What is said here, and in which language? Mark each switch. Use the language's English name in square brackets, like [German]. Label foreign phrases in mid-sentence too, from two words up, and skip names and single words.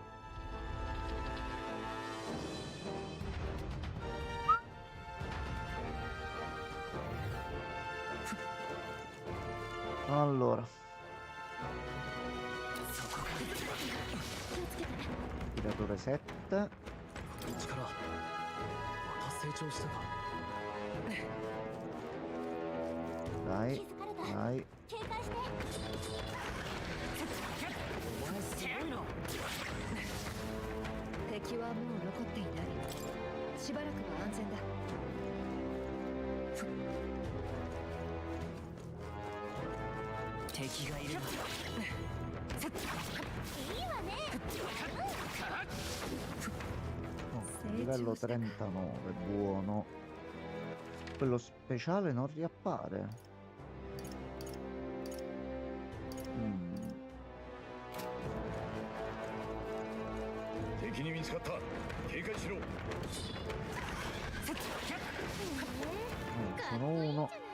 [Italian] Allora, tiratore 7. Dai, dai. [Japanese] 敵はもう残っていない。しばらくは安全だ。敵がいる。 [Italian] Livello 39, buono. Quello speciale non riappare. Sono uno.